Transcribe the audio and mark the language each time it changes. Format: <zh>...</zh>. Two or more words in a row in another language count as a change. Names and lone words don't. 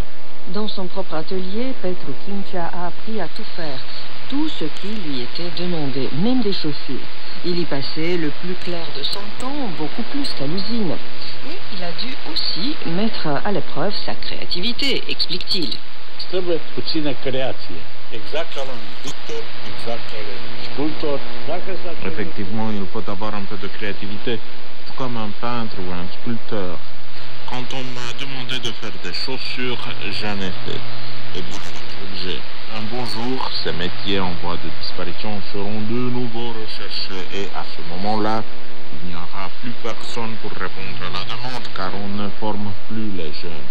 <fr>Dans son propre atelier, Petru Kincea a appris à tout faire, tout ce qui lui était demandé, même des chaussures. Il y passait le plus clair de son temps, beaucoup plus qu'à l'usine. Et il a dû aussi mettre à l'épreuve sa créativité, explique-t-il.</fr> <ro>Trebuie puțină creație. Exact ca la un pictor, exact ca la un sculptor.</ro> <fr>Effectivement, il faut avoir un peu de créativité, comme un peintre ou un sculpteur. Quand on m'a demandé de faire des chaussures, j'en ai fait. Et beaucoup d'objets. Un beau jour, ces métiers en voie de disparition seront de nouveau recherchés et à ce moment-là, il n'y aura plus personne pour répondre à la demande car on ne forme plus les jeunes.</fr>